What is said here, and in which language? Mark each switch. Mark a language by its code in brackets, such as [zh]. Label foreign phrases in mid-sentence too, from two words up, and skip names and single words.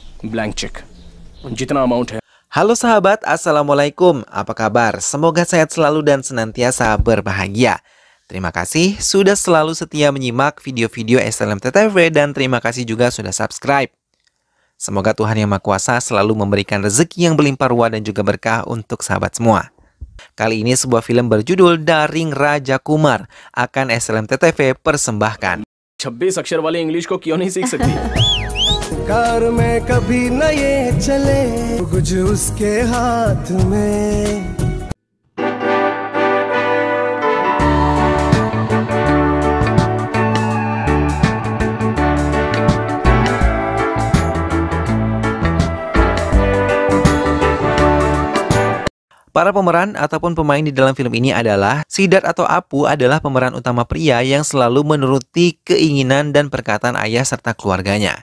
[en] blank check [hi] जितना अमाउंट है। [id] Halo sahabat, Assalamualaikum. Apa kabar? Semoga sehat selalu dan senantiasa berbahagia. Terima kasih sudah selalu setia menyimak video-video SLMTTV dan terima kasih juga sudah subscribe. Semoga Tuhan Yang Maha Kuasa selalu memberikan rezeki yang berlimpah ruah dan juga berkah untuk sahabat semua. Kali ini sebuah film berjudul Daring Raja Kumar akan SLMTTV persembahkan. [hi] 26 अक्षर वाले इंग्लिश को क्यों नहीं सीख सकती? कार में कभी न ये चले कुछ उसके हाथ में। [id] Para pemeran ataupun pemain di dalam film ini adalah Siddharth atau Apu adalah pemeran utama pria yang selalu menuruti keinginan dan perkataan ayah serta keluarganya.